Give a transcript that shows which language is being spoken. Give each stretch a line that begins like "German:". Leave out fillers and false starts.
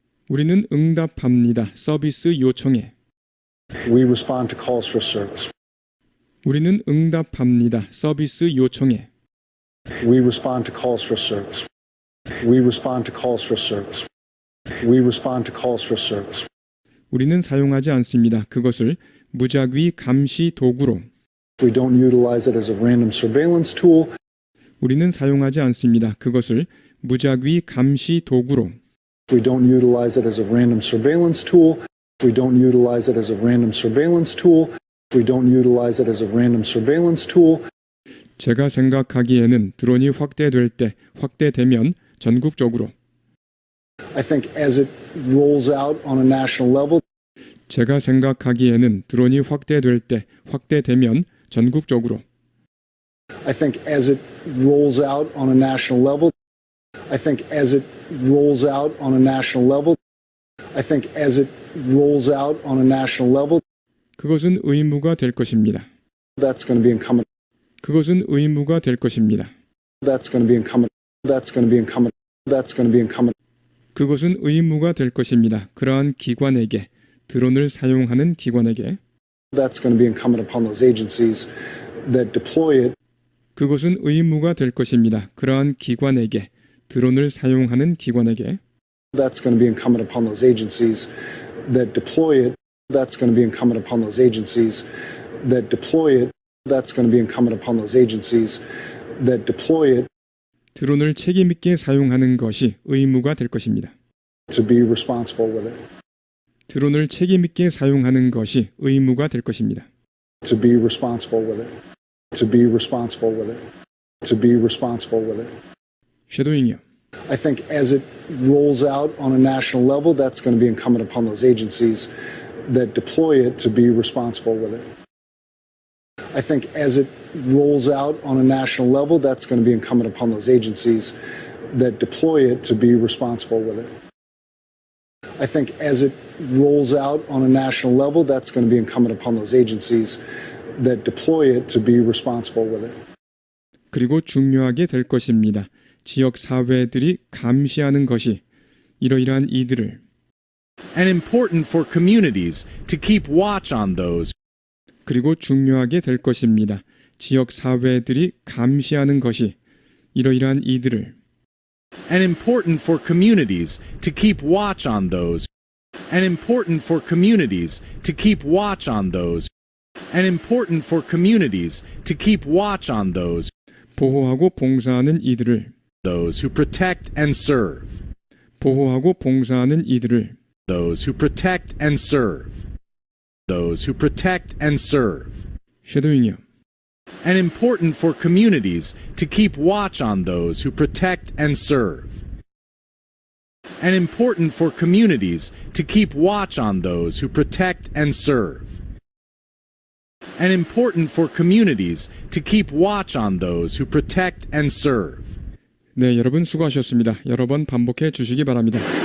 Korean: 우리는 응답합니다. 서비스 요청에.
English: We respond to calls for service.
Korean: 우리는 응답합니다. 서비스 요청에.
English: We respond to calls for service. We respond to calls for service. We respond to calls for service.
Korean: 우리는 사용하지 않습니다. 그것을 무작위 감시 도구로.
English: We don't utilize it as a random surveillance tool.
Korean: 우리는 사용하지 않습니다. 그것을 무작위 감시 도구로.
English: We don't utilize it as a random surveillance tool. We don't utilize it as a random surveillance tool. We don't utilize it as a random surveillance tool.
Korean: 제가 생각하기에는 드론이 확대되면 전국적으로.
English: I think as it rolls out on a national level,
Korean: 제가 생각하기에는 드론이 확대되면 전국적으로.
English: I think as it rolls out on a national level, I think as it rolls out on a national level, I think as it rolls out on a national level,
Korean: 그것은 의무가 될 것입니다.
English: that's going to be incumbent.
Korean: 그것은 의무가 될 것입니다.
English: That's going to be incumbent. That's going to be incumbent. That's going to be incumbent.
Korean: 그것은 의무가 될 것입니다. 그러한 기관에게, 드론을 사용하는 기관에게.
English: That's going to be incumbent upon those agencies that deploy it.
Korean: 그것은 의무가 될 것입니다. 그러한 기관에게, 드론을 사용하는 기관에게.
English: That's going to be incumbent upon those agencies that deploy it. That's going to be incumbent upon those agencies that deploy it. That's going to be incumbent upon those agencies that deploy it.
Korean: 드론을 책임 있게 사용하는 것이 의무가 될 것입니다.
English: To be responsible with it.
Korean: 드론을 책임 있게 사용하는 것이 의무가 될 것입니다.
English: To be responsible with it. To be responsible with it. To be responsible with it.
Korean: 쉐도잉이요.
English: I think as it rolls out on a national level, that's going to be incumbent upon those agencies that deploy it to be responsible with it. I think as it rolls out on a national level, that's going to be incumbent upon those agencies that deploy it to be responsible with it. I think as it rolls out on a national level, that's going to be incumbent upon those agencies that deploy it to be responsible with it.
Korean: 그리고 중요하게 될 것입니다. 지역 사회들이 감시하는 것이 이러이러한 이들을
English: And important for communities to keep watch on those.
Korean: 그리고 중요하게 될 것입니다. 지역 사회들이 감시하는 것이 이러이러한 이들을
English: And important for communities to keep watch on those. And important for communities to keep watch on those. And important for communities to keep watch on those.
Korean: 보호하고 봉사하는 이들을
English: Those who protect and serve.
Korean: 보호하고 봉사하는 이들을
English: Those who protect and serve. Those who protect and serve.
Korean: 쉐도잉이요.
English: And important for communities to keep watch on those who protect and serve. And important for communities to keep watch on those who protect and serve. And important for communities to keep watch on those who protect and serve.
Korean: 네, 여러분 수고하셨습니다. 여러 번 반복해 주시기 바랍니다.